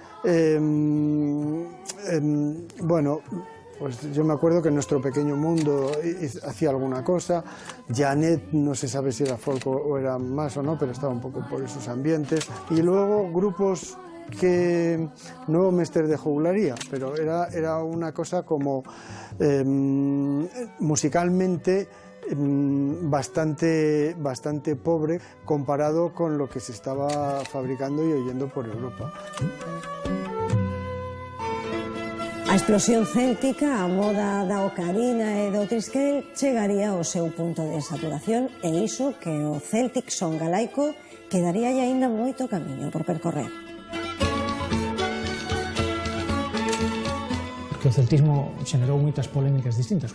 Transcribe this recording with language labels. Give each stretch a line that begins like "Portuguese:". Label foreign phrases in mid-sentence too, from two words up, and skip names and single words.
Spanish: bueno, pues yo me acuerdo que en Nuestro Pequeño Mundo hacía alguna cosa, Janet no se sabe si era folk o era más o no, pero estaba un poco por esos ambientes, y luego grupos que no Mester de Jugularía, pero era una cosa como musicalmente bastante pobre comparado con lo que se estaba fabricando y oyendo por Europa.
Galician: A explosión céltica, a moda da ocarina e do trisquel chegaría ao seu punto de saturación e iso que o Celtic son galaico quedaría aínda moito camiño por percorrer. Que o celtismo xenerou moitas polémicas distintas.